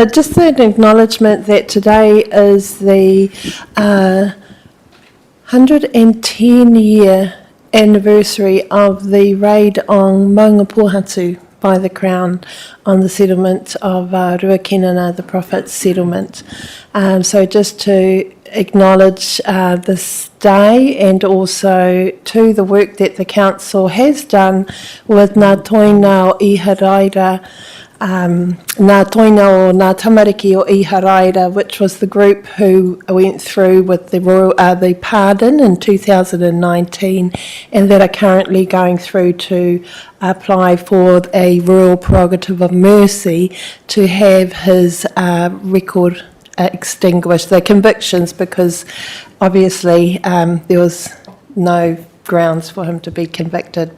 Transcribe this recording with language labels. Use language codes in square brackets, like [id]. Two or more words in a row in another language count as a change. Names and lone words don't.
[en] Just an acknowledgement that today is the 110-year anniversary of the raid on Maunga Pohatu by the Crown on the settlement of Ruakinana, the Prophet's settlement. So just to acknowledge this day and also to the work that the Council has done with Ngā Toina o Iharaira, Ngā Toina o Ngā Tamariki o Iharaira, which was the group who went through with the pardon in 2019 and that are currently going through to apply for a royal prerogative of mercy to have his record extinguished, the convictions, because obviously there was no grounds for him to be convicted.